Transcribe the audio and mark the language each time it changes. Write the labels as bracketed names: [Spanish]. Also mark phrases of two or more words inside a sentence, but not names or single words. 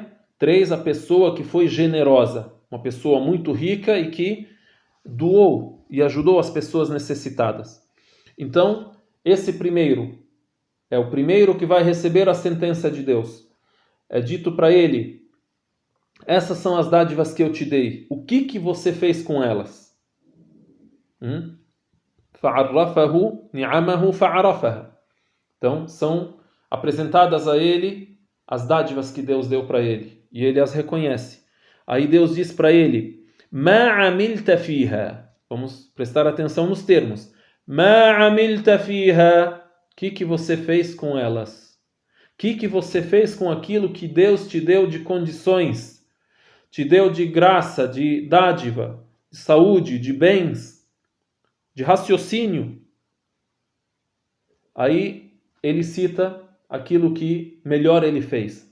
[Portuguese] 3, a pessoa que foi generosa. Uma pessoa muito rica e que doou e ajudou as pessoas necessitadas. Então, esse primeiro é o primeiro que vai receber a sentença de Deus. É dito para ele: essas são as dádivas que eu te dei. O que você fez com elas? [Arabic] فَعَرَّفَهُ نِعَمَهُ فَعَرَفَهَا. [Portuguese] Então, são apresentadas a ele as dádivas que Deus deu para ele. E ele as reconhece. Aí Deus diz para ele: [Arabic] مَا عَمِلْتَ فِيهَا. [Portuguese] Vamos prestar atenção nos termos. [Arabic] مَا عَمِلْتَ فِيهَا. [Portuguese] O que você fez com elas? O que você fez com aquilo que Deus te deu de condições? Te deu de graça, de dádiva, de saúde, de bens, de raciocínio? Aí ele cita aquilo que melhor ele fez.